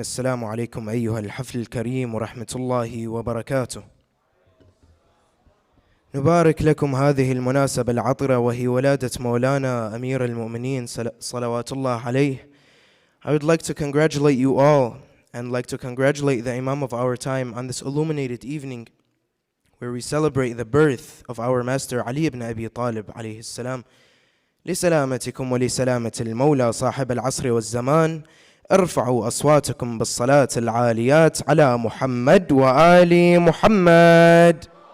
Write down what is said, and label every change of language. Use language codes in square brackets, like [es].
[ar] السلام عليكم أيها الحفل الكريم ورحمة الله وبركاته. نبارك لكم هذه المناسبة العطرة وهي ولادة مولانا أمير المؤمنين صلوات الله عليه. [en] I would like to congratulate you all and like to congratulate the Imam of our time on this illuminated evening where we celebrate the birth of our master Ali ibn Abi Talib عليه السلام. [ar] لسلامتكم ولسلامة المولى صاحب العصر والزمان ارفعوا أصواتكم بالصلاة العاليات على محمد وآل محمد.